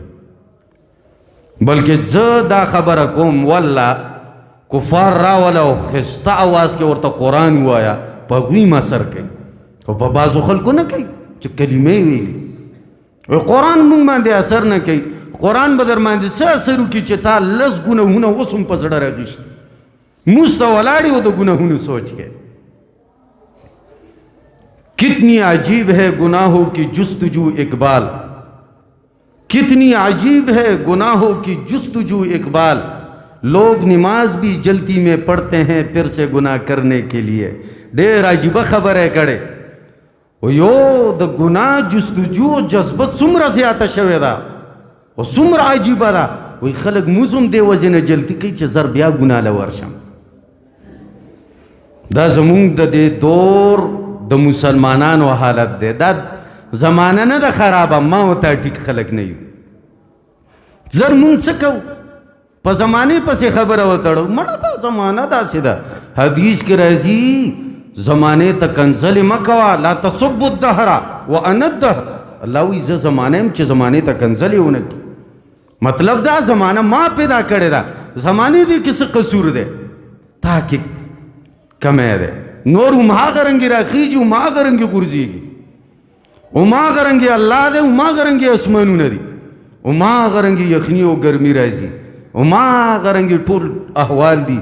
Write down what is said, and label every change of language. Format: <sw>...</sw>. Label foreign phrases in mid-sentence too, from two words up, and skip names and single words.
<ps>بلکې زه دا خبره کوم، والله کفار راوله او ښایسته اواز کې ورته قرآن ووایه، په هغوی هم اثر کوي، خو په بعضو خلکو نه کوي چې کلمې ویلي. قرآن مونږ باندې اثر نه کوي. قرآن به در باندې څه اثر وکړي چې تا لس ګناهونه اوس هم په زړه راغېشتي، مونځ ته ولاړ او د ګناهونو سوچ کې.</ps> <ur>کتنی عجیب ہے گناہوں کی جستجو اقبال، کتنی عجیب ہے گناہوں کی جستجو اقبال. لوگ نماز بھی جلدی میں پڑھتے ہیں پھر سے گناہ کرنے کے لیے.</ur> <ps>ډېر عجیبه خبره کړې، او یو د ګناه جستجو جذبه څومره زیاته شوې ده او څومره عجیبه ده. وایي خلک مونځ هم دې وجې نه جلدي کوي چې زر بیا ګناه له ورشم. دا زمونږ د دې دور د مسلمانانو حالت دی. دا زمانه نه ده خرابه، ما ورته ټیک خلک نه یو. زر مونږ څه کوو؟ په زمانې پسې خبره وتړو. مړه دا زمانه داسې ده، حدیث کې راځي زمانې ته کنځلې مه کوه،</ps> <ar>لا تصبوا الدهر وانا الدهر.</ar> <ps>الله وایي زه زمانه یم چې زمانې ته کنځلې ونه کړي. مطلب دا زمانه ما پیدا کړې ده، زمانې دې کې څه قصور دی، تا کې کمی دی. نور هماغه رنګې راخیږي، هماغه رنګې غورځېږي، هماغه رنګې الله دی، هماغه رنګې اسمانونه دي، هماغه رنګې یخني او ګرمي راځي، هماغه رنګې ټول احوال دي.</ps>